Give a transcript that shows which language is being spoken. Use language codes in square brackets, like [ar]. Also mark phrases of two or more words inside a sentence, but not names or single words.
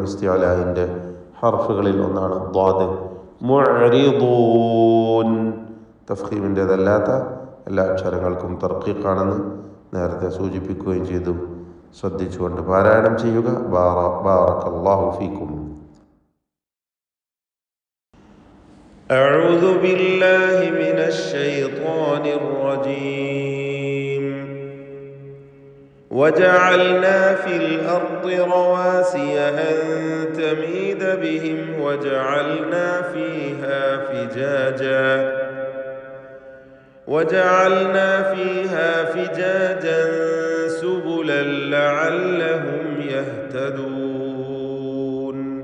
[ml] ഇസ്തിഅലാഇൻ്റെ ഹർഫുകളിൽ ഒന്നാണ് ദ്വാദ്. മുഅ്രിദൂൻ, തഫ്ഖീമിൻ്റേതല്ലാത്ത എല്ലാ അക്ഷരങ്ങൾക്കും തർക്കീഖാണെന്ന് നേരത്തെ സൂചിപ്പിക്കുകയും ചെയ്തു. ശ്രദ്ധിച്ചുകൊണ്ട് പാരായണം ചെയ്യുക. [ar] بارك الله فيكم. أعوذ بالله من الشيطان الرجيم. وجعلنا في الأرض رواسي أن تميد بهم وجعلنا فيها فجاجا سبلا لعلهم يهتدون.